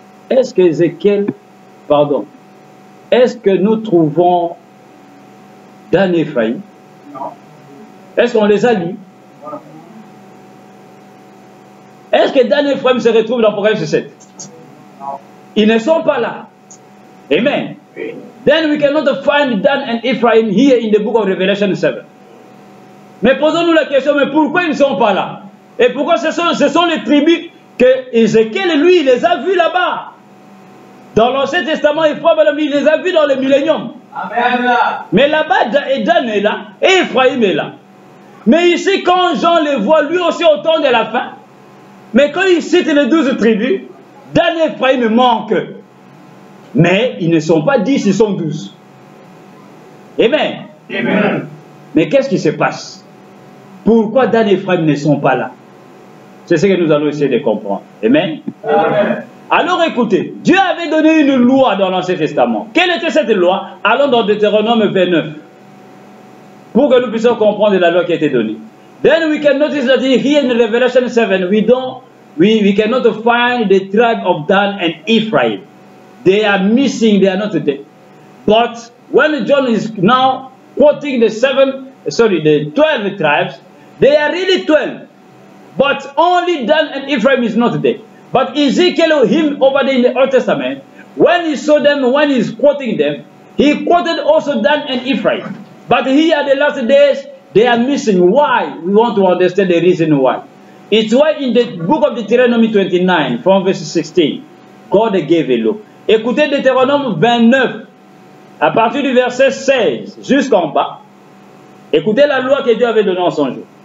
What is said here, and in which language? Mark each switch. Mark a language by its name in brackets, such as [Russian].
[French] Est-ce que Ézéchiel, pardon, est-ce que nous trouvons Dan et Ephraim? Non. Est-ce qu'on les a lus? Est-ce que Dan et Ephraim se retrouvent dans Apocalypse 7? Non. Ils ne sont pas là. Amen. Oui. [English] Then we cannot find Dan and Ephraim here in the book of Revelation 7. [French] Mais posons-nous la question, mais pourquoi ils ne sont pas là? Et pourquoi ce sont les tribus que Ézéchiel, lui, il les a vus là-bas? Dans l'Ancien Testament, Ephraim, il les a vus dans le millénium. Amen. Mais là-bas, Dan est là et Ephraim est là. Mais ici, quand Jean les voit, lui aussi au temps de la fin, mais quand il cite les 12 tribus, Dan et Ephraim manquent. Mais ils ne sont pas 10, ils sont 12. Amen. Amen. Mais qu'est-ce qui se passe? Pourquoi Dan et Ephraim ne sont pas là? C'est ce que nous allons essayer de comprendre. Amen. Amen. Alors écoutez, Dieu avait donné une loi dans l'Ancien Testament. Quelle était cette loi? Allons dans Deutéronome 29. Pour que nous puissions comprendre la loi qui a été donnée. [English] Then we can notice that here in Revelation 7, we cannot find the tribe of Dan and Ephraim. They are missing, they are not there. But when John is now quoting the 12 tribes, they are really 12. But only Dan and Ephraim is not there. But Ezekiel, him over there in the Old Testament, when he saw them, when he's quoting them, he quoted also Dan and Ephraim. But here at the last days, they are missing. Why? We want to understand the reason why. It's why in the book of Deuteronomy 29, from verse 16, God gave a law. [French] Écoutez Deutéronome 29, à partir du verset 16 jusqu'en bas. Écoutez la loi que Dieu avait donnée en son jour.